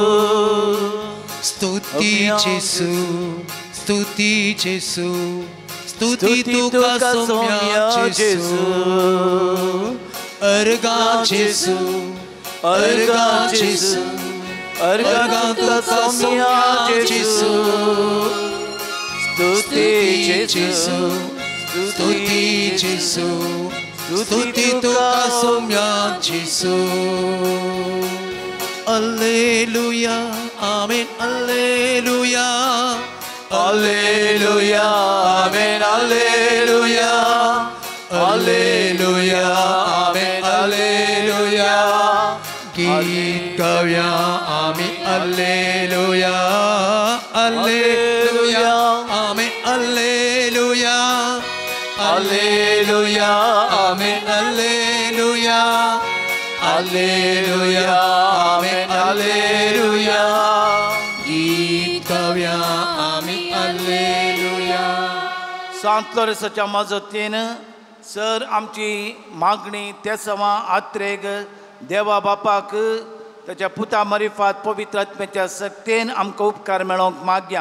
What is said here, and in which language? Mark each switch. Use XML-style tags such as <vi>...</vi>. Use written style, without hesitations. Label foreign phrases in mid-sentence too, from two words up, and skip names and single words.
<kok>स्तुती जेसू स्तुती जेसू स्तुती तुका सोम्या जेसू अर्गां जेसू अर्गां जेसू अर्गां तुका सोम्या जेसू स्तुती जेसू स्तुती जेसू स्तुती तुका सोम्या जेसू.</kok> <la>Alleluia, amen, alleluia, alleluia, amen, alleluia, alleluia, amen, alleluia.</la> <mr>गीत गाऊया आम्ही</mr> <la>alleluia, alleluia, amen, alleluia, alleluia, amen, alleluia. Alleluia, amen, alleluia.</la> <mr>गीत गाऊया आम्ही alleluia.</mr> <kok>सांत लोरेसाच्या मजतीन सर आमची मागणी त्या सवा आत्रेग देवा बापाक ताच्या पुता मरिफात पवित्र आत्म्याच्या सक्तेन आमकां उपकार मेळोवंक मागया.</kok>